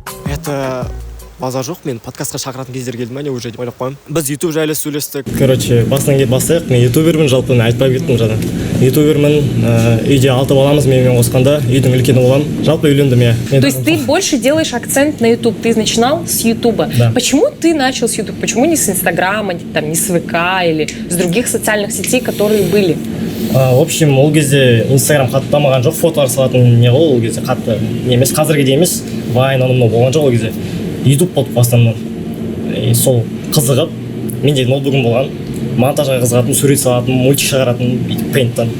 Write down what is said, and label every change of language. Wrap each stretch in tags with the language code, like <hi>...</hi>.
<ru>Это базар</ru> <kk>жоқ, мен подкастқа шақыратын кездер келді ма не уже деп ойлап қоймын. Біз YouTube жайлы сөйлестік. Короче, басынан бастайық. Мен ютубермін, жалпы айтпай кеттім жаңа. Ютубермін, үйде 6 баламыз, менімен қосқанда үйдің үлкені боламын. Жалпы үйлендім я.</kk> <ru>То есть ты больше делаешь акцент на YouTube. Ты начинал с Ютуба. Да. Почему ты начал с YouTube? Почему не с Инстаграма, не с ВК или с других социальных сетей, которые были? В общем,</ru> <kk>ол кезде Инстаграм қатты дамыған жоқ, фотолар салатын не ғой, ол кезде қатты не емес, қазіргідей емес, Вайн анау болған жоқ ол кезде. YouTube болды бастан. Сол қызығып, менде ноутбугым болған, монтажға қызығатым, сурет салатым, мультик шығаратым, пейнттан.</kk>